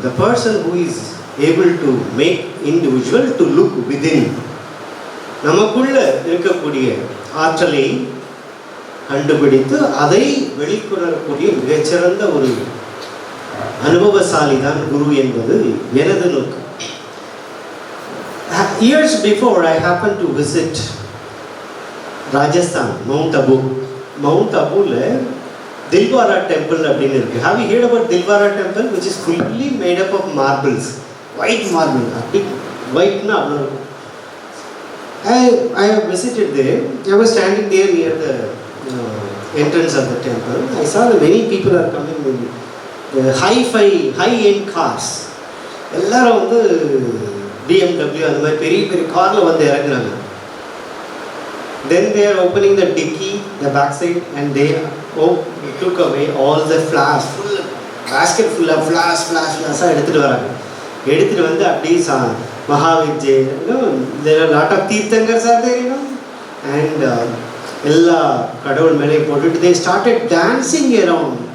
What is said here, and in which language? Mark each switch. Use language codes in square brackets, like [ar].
[en] The person who is able to make individual to look within, [ta] நமக்குள்ள இருக்கக்கூடிய ஆற்றலை கண்டுபிடித்து அதை வெளிக்கொணரக்கூடிய மிகச்சிறந்த ஒரு அனுபவசாலி தான் குரு என்பது எனது நோக்கம். [en] Years before I happened to visit Rajasthan, Mount Abu. [ta] Mount Abuல Dilwara temple அப்படின்னு இருக்கு. [en] Have you heard about Dilwara temple, which is fully made up of marbles, white marble, [ta] ஒயிட்னா அவ்வளோ இருக்கும். [en] I have visited there. I was standing there near the entrance of the temple. I saw that many people are coming with high-end cars. [ta] எல்லாரும் வந்து BMW அந்த மாதிரி பெரிய பெரிய காரில் வந்து இறங்குறாங்க. [en] Then they are opening the dicky, the back side, and they took away all the flash, full basket full of flash [ta] எடுத்துட்டு வராங்க. எடுத்துட்டு வந்து அப்படியே [en] Mahavijay, there are a lot of Tirthankars are there, and [ta] எல்லா கடவுள் மேலே போட்டுட்டு [en] they started dancing around.